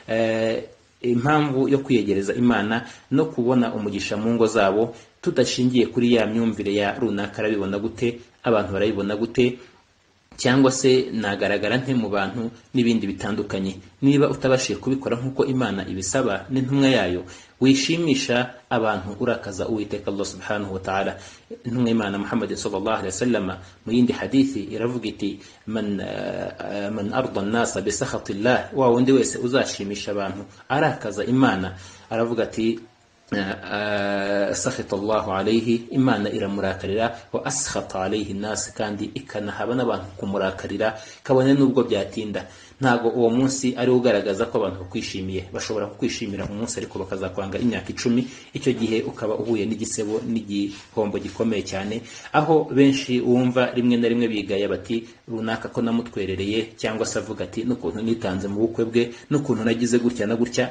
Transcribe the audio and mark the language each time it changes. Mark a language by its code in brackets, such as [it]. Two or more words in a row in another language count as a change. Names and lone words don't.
[rw] impamvu yo kwiyegereza Imana no kubona umugisha mu ngo zabo, tudashingiye kuri ya myumvire ya runaka arabibona gute, abantu barabibona gute, cyangwa se nagaragara nte mu bantu n'ibindi bitandukanye. Niba utabashiye kubikora nk'uko Imana ibisaba n'intumwa yayo, wishimisha abantu urakaza uwiteka [ar] الله سبحانه وتعالى. [rw] Intumwa Imana Muhammad [ar] صلى الله عليه وسلم [rw] mu yindi hadithi iravuga iti [ar] من أرضى الناس بسخط الله, [rw] wa wundi wese uzashimisha abantu arakaza Imana, aravuga ati [ar] سخط الله عليه, [rw] Imana iramurakarira, [ar] وأسخط عليه الناس, [rw] kandi ikanahaba n'abantu kumurakarira kabone nubwo byatinda. Ntago uwo munsi ari ugaragaza ko abantu bakwishimiye, bashobora kukwishimira umunsi ariko bakazakwanga imyaka 10, icyo gihe ukaba uhuye n'igisebo n'igihombo gikomeye cyane, aho benshi wumva rimwe na rimwe bigaya bati runaka ko namutwerereye, cyangwa se avuga ati n'ukuntu nitanze mu bukwe bwe, n'ukuntu nagize gutya na gutya.